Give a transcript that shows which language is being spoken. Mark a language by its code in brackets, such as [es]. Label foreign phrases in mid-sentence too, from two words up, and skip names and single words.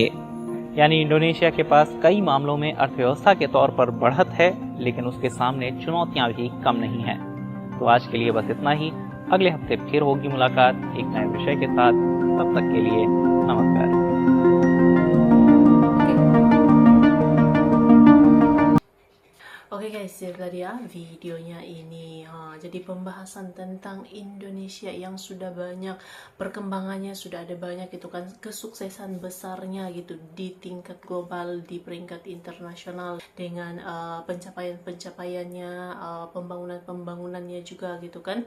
[hi] यानी इंडोनेशिया के पास कई मामलों में अर्थव्यवस्था के तौर पर बढ़त है, लेकिन उसके सामने चुनौतियां भी कम नहीं हैं। तो आज के लिए बस इतना ही। अगले हफ्ते फिर होगी मुलाकात एक नए विषय के साथ। तब तक के लिए नमस्कार। [id] Oke guys, itu tadi ya videonya ini. Jadi pembahasan tentang Indonesia yang sudah banyak perkembangannya, sudah ada banyak gitu kan kesuksesan besarnya gitu di tingkat global, di peringkat internasional dengan pencapaian-pencapaiannya, pembangunannya juga gitu kan.